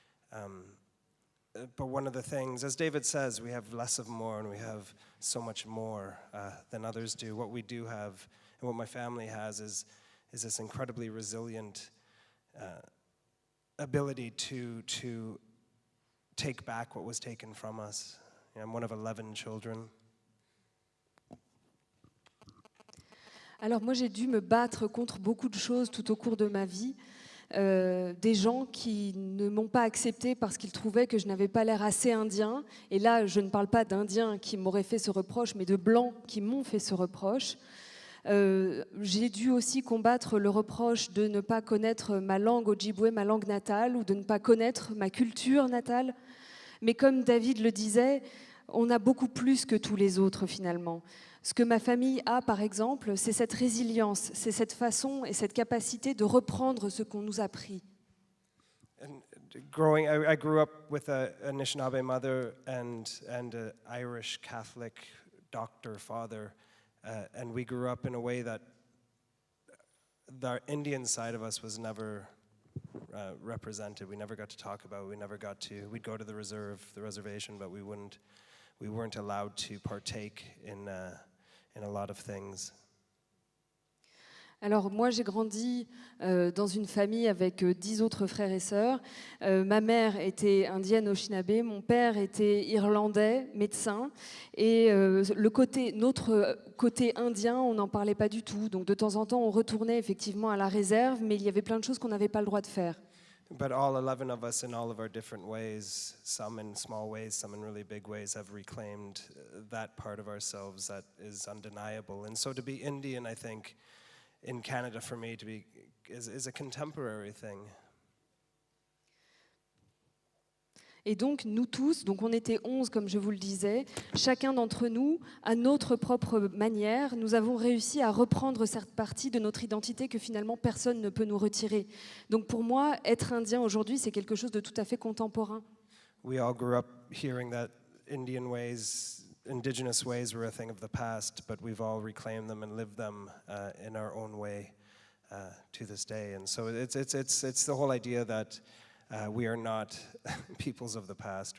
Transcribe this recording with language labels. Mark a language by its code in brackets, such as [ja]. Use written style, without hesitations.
[en] But one of the things, as David says, we have less of more and we have so much more than others do. What we do have and what my family has is this incredibly resilient ability to take back what was taken from us. I'm one of 11 children. [fr] Alors moi j'ai dû me battre contre beaucoup de choses tout au cours de ma vie. Des gens qui ne m'ont pas accepté parce qu'ils trouvaient que je n'avais pas l'air assez indien. Et là, je ne parle pas d'indiens qui m'auraient fait ce reproche, mais de blancs qui m'ont fait ce reproche. J'ai dû aussi combattre le reproche de ne pas connaître ma langue Ojibwe, ma langue natale, ou de ne pas connaître ma culture natale. Mais comme David le disait, on a beaucoup plus que tous les autres finalement. Ce que ma famille a, par exemple, c'est cette résilience, c'est cette façon et cette capacité de reprendre ce qu'on nous a pris. [en] And growing, I grew up with a Anishinaabe mother and an Irish Catholic doctor father, and we grew up in a way that the Indian side of us was never represented. We never got to talk about it. We'd go to the reservation, but we weren't allowed to partake in a lot of things. [fr] Alors moi j'ai grandi dans une famille avec 10 autres frères et sœurs. Ma mère était indienne Anishinaabe, mon père était irlandais, médecin. Et notre côté indien, on n'en parlait pas du tout. Donc de temps en temps on retournait effectivement à la réserve, mais il y avait plein de choses qu'on n'avait pas le droit de faire. [en] But all 11 of us, in all of our different ways, some in small ways, some in really big ways, have reclaimed that part of ourselves that is undeniable. And so to be Indian, I think, in Canada for me, is a contemporary thing. [fr] Et donc, nous tous, donc on était 11, comme je vous le disais, chacun d'entre nous, à notre propre manière, nous avons réussi à reprendre cette partie de notre identité que finalement personne ne peut nous retirer. Donc pour moi, être indien aujourd'hui, c'est quelque chose de tout à fait contemporain. [en] We all grew up hearing that indigenous ways were a thing of the past, but we've all reclaimed them and lived them in our own way to this day. And so it's the whole idea that we are not peoples of the past.